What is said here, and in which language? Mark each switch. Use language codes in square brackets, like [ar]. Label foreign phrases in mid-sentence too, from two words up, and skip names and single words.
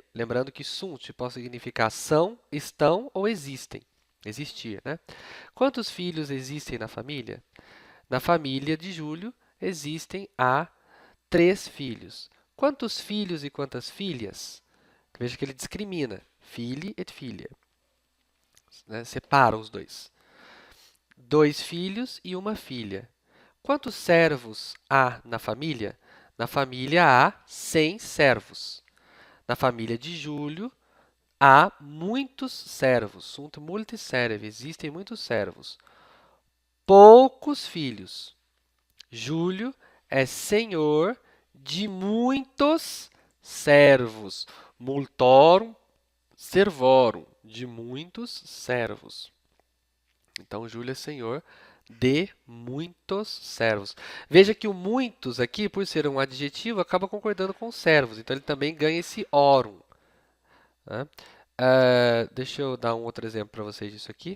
[pt] Lembrando que sunt pode significar são, estão ou existem. Existir, né? Quantos filhos existem na família? Na família de Júlio existem 3 filhos. Quantos filhos e quantas filhas? Veja que ele discrimina. [la] Fili et filia. [pt] Né? Separa os dois. 2 filhos e uma filha. Quantos servos há na família? Na família há 100 servos. Na família de Júlio há muitos servos. [la] Sunt multis servi. [pt] Existem muitos servos. Poucos filhos. Júlio é senhor de muitos servos. [la] Multorum servorum. [pt] De muitos servos. Então, Júlio é senhor de muitos servos. Veja que o muitos aqui, por ser um adjetivo, acaba concordando com servos. Então, ele também ganha esse orum. Né? Deixa eu dar um outro exemplo para vocês disso aqui.